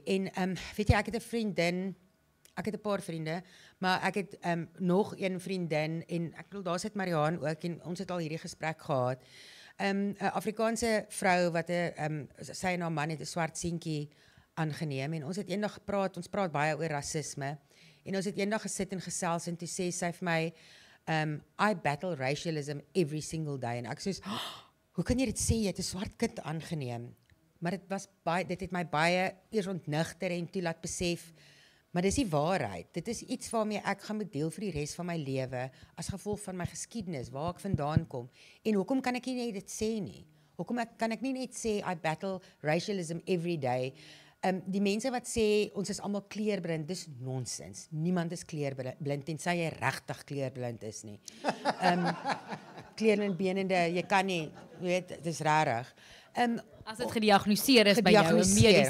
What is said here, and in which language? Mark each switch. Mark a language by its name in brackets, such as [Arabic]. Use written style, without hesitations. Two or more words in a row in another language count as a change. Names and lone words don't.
[Afrikaans] En weet jy, ek het 'n vriendin, ek het 'n paar vriende, maar ek het nog een vriendin en ek bedoel daar sit Mariaan ook en ons het al hierdie gesprek gehad. 'n Afrikaanse vrou wat sy en haar man het 'n swart seentjie aangeneem en ons het eendag gepraat, ons praat baie oor rasisme en ons het eendag gesit en gesels en toe sê sy vir my [English] I battle racialism every single day [Afrikaans] en ek sê hoe kan jy dit sê jy het 'n swart kind aangeneem? Maar dit het my baie eers ontnigter en toe laat besef, maar dis die waarheid. Dit is iets waarmee ek gaan moet deel vir die res van my lewe as gevolg van my geskiedenis, waar ek vandaan kom. En hoekom kan ek nie net dit sê nie? Hoekom kan ek nie net sê [English] I battle racialism every day? [Afrikaans] Die mense wat sê ons is almal kleurblind, dis nonsens. Niemand is kleurblind tensy jy regtig kleurblind is nie. Kleurblindbenende, jy kan nie, weet, dit is rarig. As dit gediagnoseer is by jou 'n mediese